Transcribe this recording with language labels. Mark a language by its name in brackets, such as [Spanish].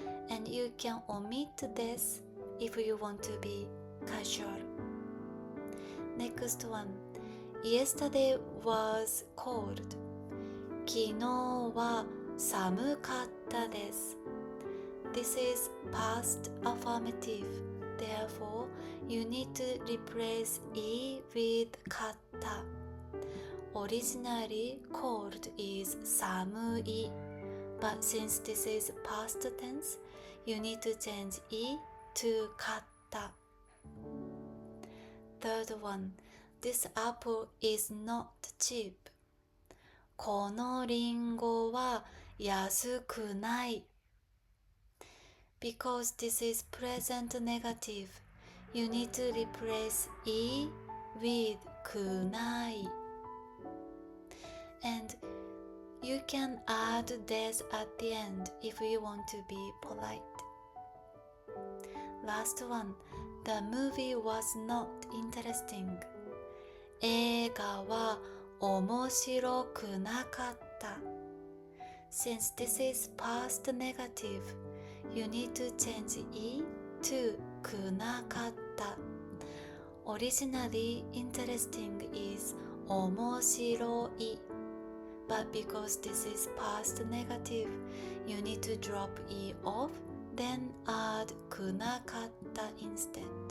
[English] And you can omit this if you want to be casual. Next one. Yesterday was cold. [Japanese] 昨日は寒かったです。 [English] This is past affirmative. Therefore, you need to replace I with かった。 Originally, cold is 寒い。 But since this is past tense, you need to change I to かった。 Third one. This apple is not cheap. [Japanese] このリンゴは安くない。 [English] Because this is present negative, you need to replace I with くない。 And you can add this at the end if you want to be polite. Last one. The movie was not interesting. [Japanese] 映画は面白くなかった。 [English] Since this is past negative, you need to change I to くなかった。 Originally, interesting is 面白い。 But because this is past negative, you need to drop I off, then add くなかった instead.